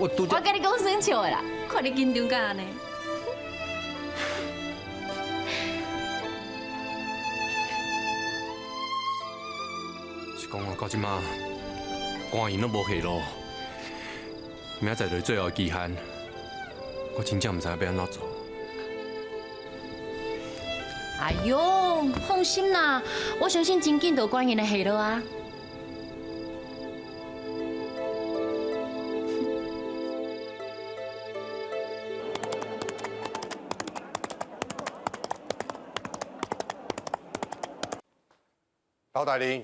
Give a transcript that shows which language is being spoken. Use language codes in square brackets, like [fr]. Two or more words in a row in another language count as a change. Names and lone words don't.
[nan] 甲你讲生笑的啦，看你紧张甲安尼。讲啊，到即马观音都无下落，明仔载就是最后期限，我真正唔知要安怎做。哎呦，放心啦，我相信真紧就观音的下落啊。陶大人。